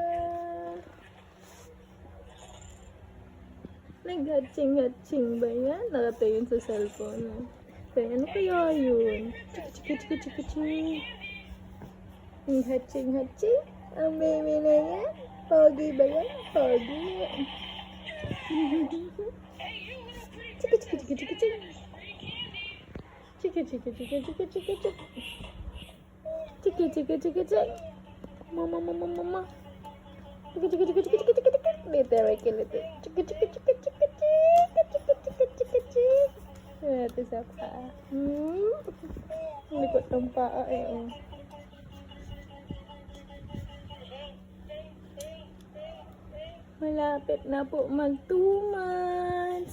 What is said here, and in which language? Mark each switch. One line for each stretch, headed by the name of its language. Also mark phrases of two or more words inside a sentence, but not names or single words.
Filipino: Nag-hatching-hatching ba yan? Nakatingin sa cellphone. Kaya ano kaya yun? Chiki-chiki-chiki-chiki. Ang hatching-hatching? Ang baby na yan? Pogi ba yan? Pogi. Chiki-chiki-chiki-chiki-chiki. Chiki-chiki-chiki-chiki-chiki-chiki. Chiki-chiki-chiki-chiki. Mama. Chiki-chiki-chiki-chiki-chiki-chiki. Dito, may kiliti. Chiki-chiki-chiki-chiki-chiki-chiki-chiki-chiki. Ito sa paa. Likot ng paa eh. Oh. Malapit na po mag 2 months.